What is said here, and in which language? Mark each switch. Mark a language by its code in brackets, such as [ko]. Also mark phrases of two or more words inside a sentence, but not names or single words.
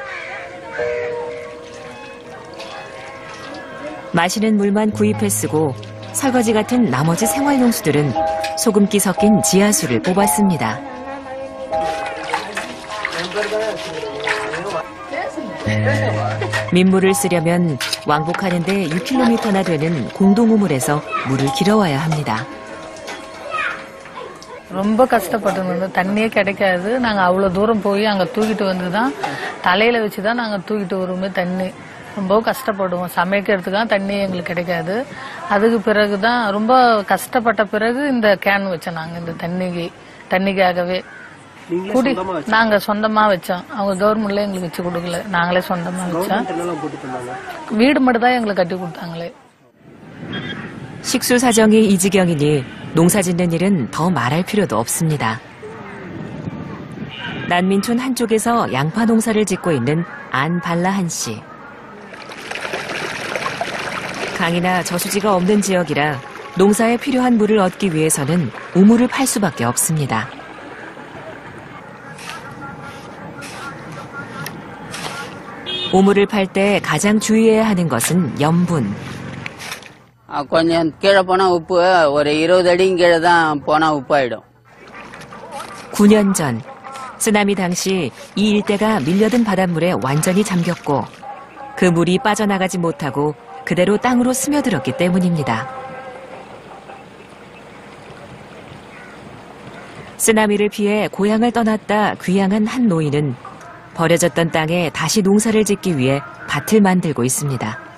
[ko] 마시는 물만 구입해 쓰고 설거지 같은 나머지 생활용수들은 소금기 섞인 지하수를 뽑았습니다. 민물을 쓰려면 왕복하는데 6km나 되는 공동우물에서 물을 길어와야 합니다. [ta] ரொம்ப கஷ்டப்பட்டு தண்ணியே கிடைக்காது. நாங்க அவ்வளவு தூரம் போய் அங்க தூக்கிட்டு வந்து தான் தலையில வச்சு தான் நாங்க தூக்கிட்டு வருவோமே தண்ணி. ரொம்ப கஷ்டப்படுவோம். சமைக்கிறதுக்கு தண்ணி எங்களுக்கு கிடைக்காது. அதுக்கு பிறகு தான் ரொம்ப கஷ்டப்பட்ட பிறகு இந்த கேன் வச்சோம் நாங்க இந்த தண்ணிக்காகவே. குடி நாங்க சொந்தமா வச்சோம். அவங்க கவர்மெண்ட்ல எங்களுக்கு வச்சு கொடுக்கல. நாங்களே சொந்தமா வச்சோம். வீடு மட்டும் தான் எங்களுக்கு கட்டி கொடுத்தாங்களே. [ko] 식수 사정이 이 지경이니 농사 짓는 일은 더 말할 필요도 없습니다. 난민촌 한쪽에서 양파 농사를 짓고 있는 안발라한 씨. 강이나 저수지가 없는 지역이라 농사에 필요한 물을 얻기 위해서는 우물을 팔 수밖에 없습니다. 우물을 팔 때 가장 주의해야 하는 것은 염분. [ta] கொஞ்சம் கீழே போனா உப்பு ஒரு 20 அடியும் கீழே தான் போனா உப்பாயிடும். [ko] 9년 전 쓰나미 당시 이 일대가 밀려든 바닷물에 완전히 잠겼고 그 물이 빠져나가지 못하고 그대로 땅으로 스며들었기 때문입니다. 쓰나미를 피해 고향을 떠났다 귀향한 한 노인은 버려졌던 땅에 다시 농사를 짓기 위해 밭을 만들고 있습니다.